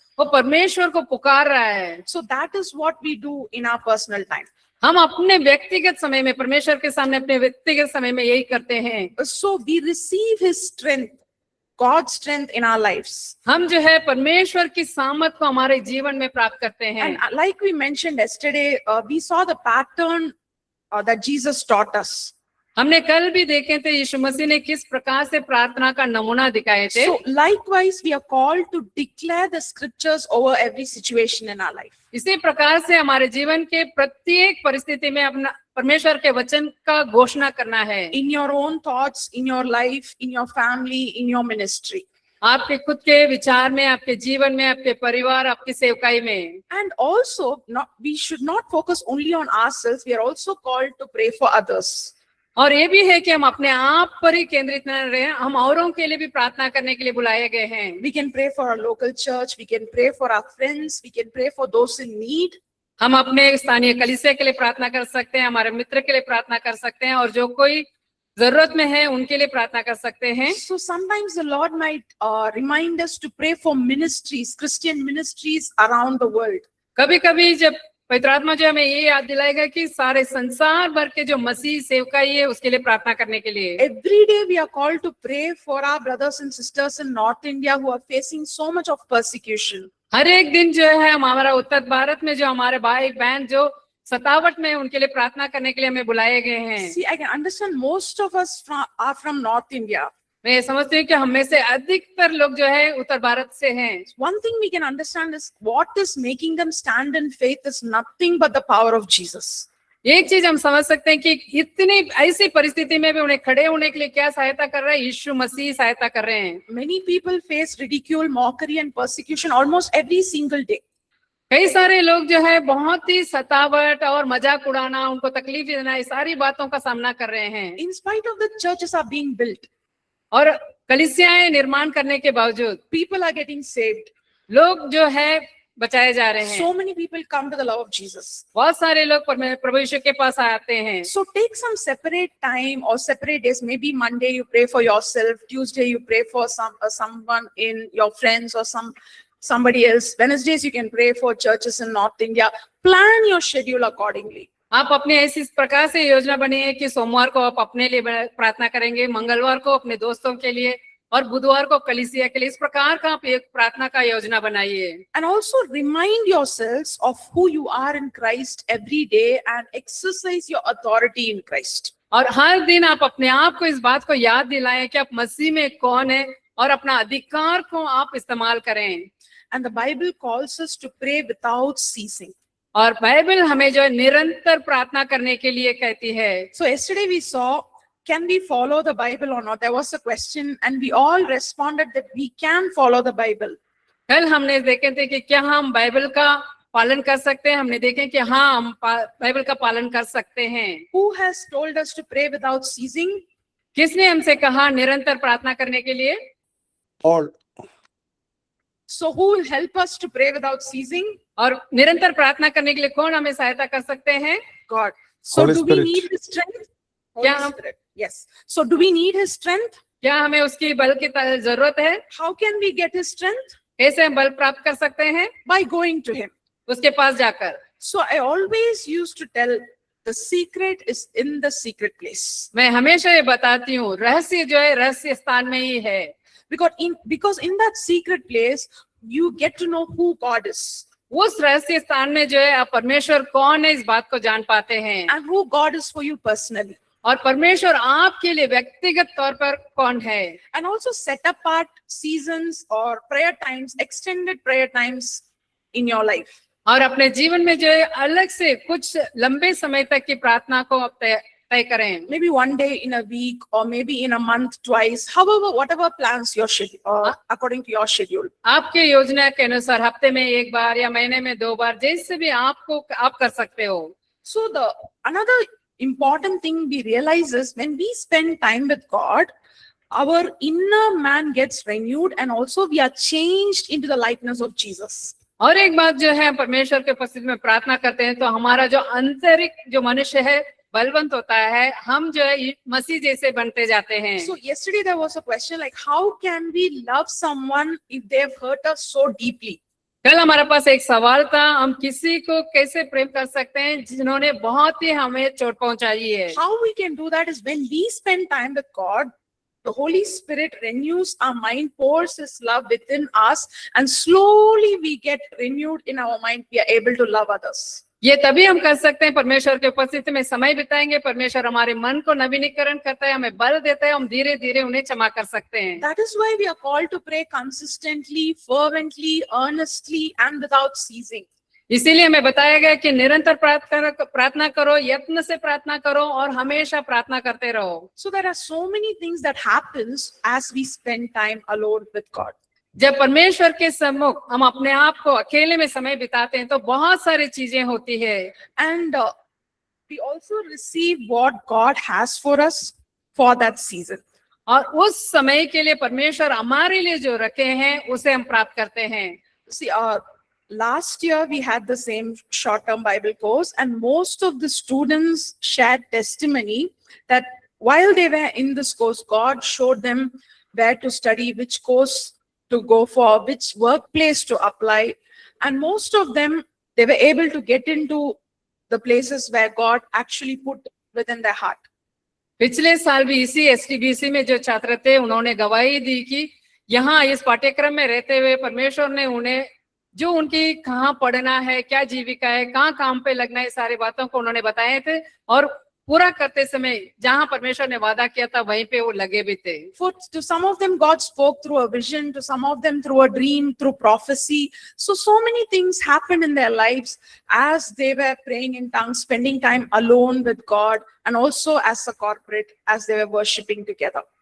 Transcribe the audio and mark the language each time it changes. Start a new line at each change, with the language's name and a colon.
Hindi: वो परमेश्वर को पुकार रहा है।
English: So that is what we do in our personal time.
Hindi: हम अपने व्यक्तिगत समय में परमेश्वर के सामने अपने व्यक्तिगत समय में यही करते हैं।
English: So we receive his strength, God's strength in our lives.
Hindi: हम जो है परमेश्वर की सामर्थ को हमारे जीवन में प्राप्त करते हैं।
English: And like we mentioned yesterday, we saw the pattern that Jesus taught us.
Hindi: हमने कल भी देखे थे यीशु मसीह ने किस प्रकार से प्रार्थना का नमूना दिखाए थे।
English: So likewise, we are called to declare the scriptures over every situation in our life.
Hindi: इसी प्रकार से हमारे जीवन के प्रत्येक परिस्थिति में अपना परमेश्वर के वचन का घोषणा करना है।
English: In your own thoughts, in your life, in your family, in your ministry.
Hindi: आपके खुद के विचार में, आपके जीवन में, आपके परिवार, आपकी सेवकाई में।
English: And also, we should not focus only on ourselves. We are also called to pray for others.
Hindi: और ये भी है कि हम अपने आप पर ही केंद्रित न रहे, हम औरों के लिए भी प्रार्थना करने के लिए बुलाए गए हैं।
English: We can pray for our local church. We can pray for our friends. We can pray for those in need.
Hindi: हम अपने स्थानीय कलीसिया के लिए प्रार्थना कर सकते हैं, हमारे मित्र के लिए प्रार्थना कर सकते हैं, और जो कोई जरूरत में है उनके लिए प्रार्थना कर सकते हैं।
English: So sometimes the Lord might remind us to pray for ministries, Christian ministries around the world.
Hindi: कभी-कभी जब पवित्र आत्मा जो हमें ये याद दिलाएगा कि सारे संसार भर के जो मसीह सेवकाई है उसके लिए प्रार्थना करने के लिए।
English: Every day we are called to pray for our brothers and sisters in North India who are facing so much of persecution.
Hindi: हर एक दिन जो है हमारा उत्तर भारत में जो हमारे भाई बहन जो सतावट में, उनके लिए प्रार्थना करने के लिए हमें बुलाए गए हैं।
English: See, I can understand most of us are from North India.
Hindi: मैं समझती हूँ कि हम में से अधिकतर लोग जो है उत्तर भारत से हैं।
English: One thing we can understand is what is making them stand in faith is nothing but the power of Jesus.
Hindi: एक चीज हम समझ सकते हैं कि इतनी ऐसी परिस्थिति में भी उन्हें खड़े होने के लिए क्या सहायता कर रहा है, यीशु मसीह सहायता कर रहे हैं।
English: Many people face ridicule, mockery and persecution almost every single day.
Hindi: कई सारे लोग जो है बहुत ही सतावट और मजाक उड़ाना, उनको तकलीफ देना, इस सारी बातों का सामना कर रहे हैं।
English: In spite of the churches are being built,
Hindi: और कलीसियाएं निर्माण करने के बावजूद
English: people are getting saved.
Hindi: लोग जो है बचाए जा रहे हैं।
English: So many people come to the love of Jesus.
Hindi: बहुत सारे लोग प्रभु यीशु के पास आते हैं।
English: So take some separate time or separate days. Maybe Monday you pray for yourself. Tuesday you pray for someone in your friends or somebody else. Wednesdays you can pray for churches in North India. Plan your schedule accordingly.
Hindi: आप अपने ऐसी प्रकार से योजना बनाइए कि सोमवार को आप अपने लिए प्रार्थना करेंगे, मंगलवार को अपने दोस्तों के लिए, और बुधवार को कलीसिया के लिए। इस प्रकार का आप एक प्रार्थना का योजना बनाइए।
English: And also remind yourselves of who you are in Christ every day and exercise your authority in Christ.
Hindi: और हर दिन आप अपने आप को इस बात को याद दिलाएं कि आप मसीह में कौन है और अपना अधिकार को आप इस्तेमाल करें।
English: And the Bible calls us to pray without ceasing.
Hindi: और बाइबल हमें जो है निरंतर प्रार्थना करने के लिए कहती है।
English: So yesterday we saw, can we follow the Bible or not? There was a question and we all responded that we can follow the Bible.
Hindi: कल हमने देखे थे कि क्या हम बाइबल का पालन कर सकते हैं। हमने देखे कि हाँ, हम बाइबल का पालन कर सकते हैं।
English: Who has told us to pray without ceasing?
Hindi: किसने हमसे कहा निरंतर प्रार्थना करने के लिए?
English: Lord, So who will help us to pray without ceasing?
Hindi: और निरंतर प्रार्थना करने के लिए कौन हमें सहायता कर सकते हैं?
English: God. So Holy do we Spirit. need His strength? Holy Yeah. Spirit. Yes. So do we need His strength?
Hindi: क्या हमें उसकी बल की जरूरत है?
English: How can we get His strength?
Hindi: कैसे हम बल प्राप्त कर सकते हैं?
English: By going to Him.
Hindi: उसके पास जाकर।
English: So I always used to tell the secret is in the secret place.
Hindi: मैं हमेशा ये बताती हूँ, रहस्य जो है रहस्य स्थान में ही है।
English: Because in that secret place, you get to know who God is
Hindi: उस रहस्य स्थान में जो है आप परमेश्वर कौन है इस बात को जान पाते हैं,
English: and who God is for you personally.
Hindi: और परमेश्वर आपके लिए व्यक्तिगत तौर पर कौन है।
English: And also set apart seasons or prayer times, extended prayer times in your life.
Hindi: और अपने जीवन में जो है अलग से कुछ लंबे समय तक की प्रार्थना को आप तय करें।
English: Maybe one day in a week or maybe in a month, twice, however, whatever plans your schedule, according to your schedule.
Hindi: आपके योजना के अनुसार हफ्ते में एक बार या महीने में 2 बार, जैसे भी आप कर सकते हो।
English: So the another important thing we realize is when we spend time with God, our inner man gets renewed and also we are changed into the likeness of Jesus.
Hindi: और एक बात जो है परमेश्वर के उपस्थिति में प्रार्थना करते हैं तो हमारा जो आंतरिक जो मनुष्य है बलवंत होता है, हम जो है मसीह जैसे बनते जाते हैं।
English: So yesterday there was a question like how can we love someone if they have hurt us so deeply?
Hindi: कल हमारे पास एक सवाल था, हम किसी को कैसे प्रेम कर सकते हैं जिन्होंने बहुत ही हमें चोट पहुंचाई है।
English: How we can do that is when we spend time with God, the Holy Spirit renews our mind, pours His love within us, and slowly we get renewed in our mind. We are able to love others.
Hindi: ये तभी हम कर सकते हैं, परमेश्वर के उपस्थिति में समय बिताएंगे, परमेश्वर हमारे मन को नवीनीकरण करता है, हमें बल देता है, हम धीरे धीरे उन्हें क्षमा कर सकते हैं।
English: That is why we are called to pray consistently, fervently, earnestly, and without ceasing.
Hindi: इसीलिए हमें बताया गया कि निरंतर प्रार्थना करो, यत्न से प्रार्थना करो और हमेशा प्रार्थना करते रहो।
English: So there are so many things that happens as we spend time alone with God.
Hindi: जब परमेश्वर के सम्मुख हम अपने आप को अकेले में समय बिताते हैं तो बहुत सारी चीजें होती है।
English: And we also receive what God has for us for that season.
Hindi: और उस समय के लिए परमेश्वर हमारे लिए जो रखे हैं उसे हम प्राप्त करते हैं।
English: See, last year we had the same short-term Bible course, and most of the students shared testimony that while they were in this course, God showed them where to study, which course to go for, which workplace to apply, and most of them, they were able to get into the places where God actually put within their heart.
Hindi: पिछले साल भी इसी STBC में जो छात्र थे उन्होंने गवाही दी कि यहाँ इस पाठ्यक्रम में रहते हुए परमेश्वर ने उन्हें जो उनकी कहाँ पढ़ना है, क्या जीविका है, कहाँ काम पे लगना है, सारी बातों को उन्होंने बताए थे और पूरा करते समय जहाँ परमेश्वर ने वादा किया था वहीं पे वो लगे भी थे।
English: For to some of them, God spoke through a vision, to some of them through a dream, through prophecy. So many things happened in their lives as they were praying in tongues, spending time alone with God, and also as a corporate, as they were worshiping together.